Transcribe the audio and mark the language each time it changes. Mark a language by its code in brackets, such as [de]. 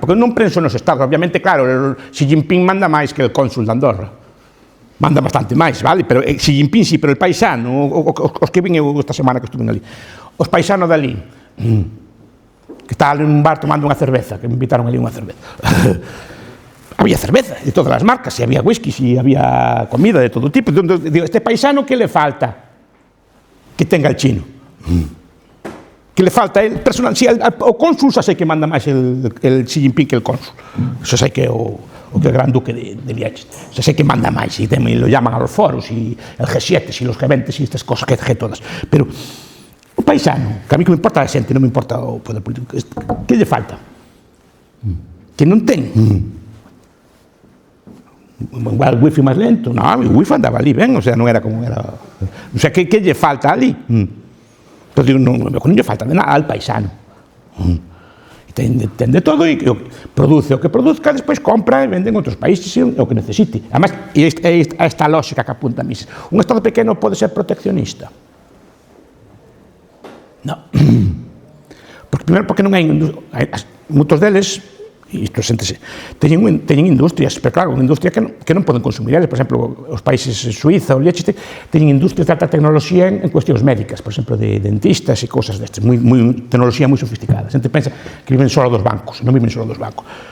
[gl] Porque non penso nos estados, obviamente, claro, Xi Jinping manda máis que o cónsul de Andorra. Manda bastante máis, vale? Pero Xi Jinping sí, pero el paisano, os que vin eu esta semana que estuve ali, os paisanos dali, que estaban en un bar tomando unha cerveza, que me invitaron ali unha cerveza. Había cerveza de todas as marcas, e había whisky, e había comida de todo tipo. [es] Digo, este paisano, que le falta que tenga el chino? Que le falta el personal? [gl] Si, o cónsul xa sei que manda máis el Xi Jinping que el cónsul. Xa sei que o que el gran duque de Liechtenstein. Xa sei que manda máis, [es] e lo llaman a los foros, [gl] e el G7, [es] e los G20, [gl] e estas cosas que todas. Pero o paisano, que a mí que me importa a xente, non me importa o poder político, que lle falta? Que non ten? Igual o wifi máis lento, non, o wifi andaba ali ben, o sea, non era como era, o sea, que lle falta ali? Pero digo, non lle falta de nada al paisano. Ten de todo, e produce o que produzca, despois compra e vende en outros países o que necesite. Además, esta lógica que apunta a mí, un estado pequeno pode ser proteccionista? Non. Primeiro, porque non hai moitos deles, isto séntese, teñen industrias, pero claro, unha industria que non poden consumir eles. Por exemplo, os países Suiza ou Liechtenstein teñen industrias de alta tecnoloxía en cuestións médicas, por exemplo, de dentistas e cousas destas, tecnoloxía moi sofisticada. A xente pensa que viven só dos bancos, non viven só dos bancos.